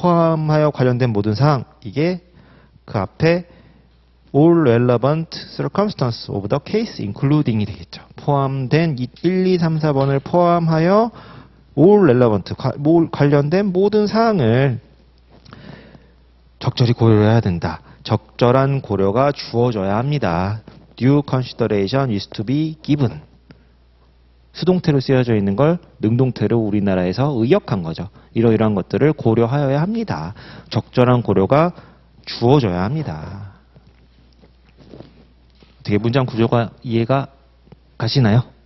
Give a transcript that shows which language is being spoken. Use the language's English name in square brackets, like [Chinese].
[Korean] 포함하여 관련된 모든 사항, 이게 그 앞에 [English] all relevant circumstances of the case including [Korean] 이 되겠죠. 포함된 1, 2, 3, 4번을 포함하여 [English] all relevant, [Korean] 관련된 모든 사항을 적절히 고려해야 된다. 적절한 고려가 주어져야 합니다. [English] Due consideration is to be given. [Korean] 수동태로 쓰여져 있는 걸 능동태로 우리나라에서 의역한 거죠. 이러이러한 것들을 고려하여야 합니다. 적절한 고려가 주어져야 합니다. 어떻게 문장 구조가 이해가 가시나요?